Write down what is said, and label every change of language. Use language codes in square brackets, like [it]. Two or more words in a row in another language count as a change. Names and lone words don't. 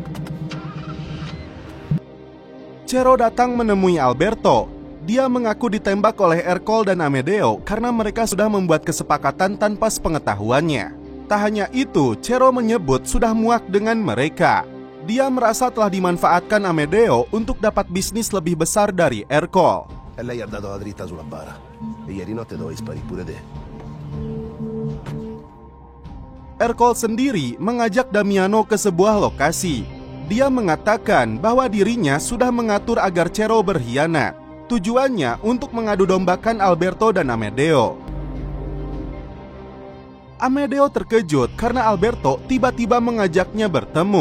[id] Cero datang menemui Alberto. Dia mengaku ditembak oleh Ercole dan Amedeo karena mereka sudah membuat kesepakatan tanpa sepengetahuannya. Tak hanya itu, Cero menyebut sudah muak dengan mereka. Dia merasa telah dimanfaatkan Amedeo untuk dapat bisnis lebih besar dari Ercole. [it] Lei ha dato la dritta sulla bara e ieri notte dovevi sparire pure te. [id] Ercole sendiri mengajak Damiano ke sebuah lokasi. Dia mengatakan bahwa dirinya sudah mengatur agar Cero berkhianat. Tujuannya untuk mengadu dombakan Alberto dan Amedeo. Amedeo terkejut karena Alberto tiba-tiba mengajaknya bertemu.